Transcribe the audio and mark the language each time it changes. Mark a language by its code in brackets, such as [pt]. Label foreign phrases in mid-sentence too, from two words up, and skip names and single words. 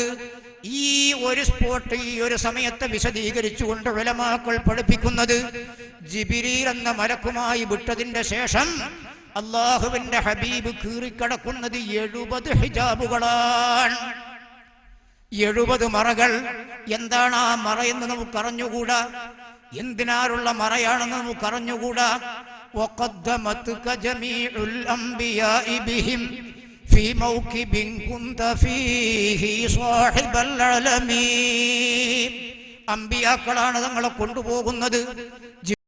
[ml] ഈ ഒരു സ്പോട്ട്, ഈ ഒരു സമയത്തെ വിശദീകരിച്ചുകൊണ്ട് ഉലമാക്കൾ പഠിപ്പിക്കുന്നത്, ജിബ്രീൽ എന്ന മലക്കുമായി വിട്ടതിന്റെ ശേഷം അല്ലാഹുവിന്റെ ഹബീബ് കീറിക്കടക്കുന്നത് 70 ഹിജാബുകളാണ്, 70 മറകൾ. എന്താണ് ആ മറയെന്ന് നമുക്കറിഞ്ഞുകൂടാ, എന്തിനാലുള്ള മറയാണെന്ന് നമുക്കറിഞ്ഞുകൂടാ. [ar] وقدمتك جميع الأنبياء بهم في موكب كنت فيه صاحب العلم. [ml] അമ്പിയാക്കളാണ് തങ്ങളെ കൊണ്ടുപോകുന്നത്.